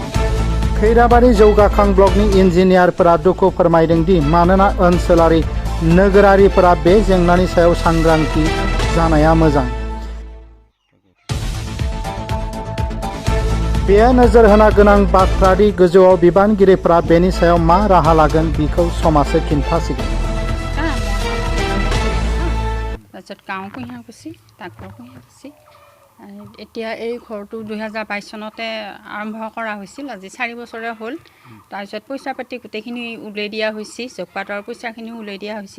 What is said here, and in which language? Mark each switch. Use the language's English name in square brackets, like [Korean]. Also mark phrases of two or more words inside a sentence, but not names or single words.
[Bodo] खैराबारि जौगाखां ब्लकनि इन्जिनियारफोरा दुखु फोरमायदों दि मानोना ओनसोलारि नोगोरारिफोरा बे जेंनानि सायाव सांग्रांथि जानाया मोजां। बेयो नोजोर होना गोनां बाथ्रा दि गोजौआव बिबानगिरिफोरा बेनि सायाव मा राहा लागोन बेखौ समाजो खिन्थासिगोन। [Assamese] তাৰপিছত গাঁও কুঁহিয়াৰ কুচি ডাকঘৰ কুঁহিয়াৰ কুচি এতিয়া এই ঘৰটো 2022 চনতে আৰম্ভ কৰা হৈছিল। আজি 4 বছৰে হ'ল। তাৰপিছত পইচা পাতি গোটেইখিনি উলিয়াই দিয়া হৈছে, [English] job card [Assamese] পইচাখিনি উলিয়াই দিয়া হৈছে।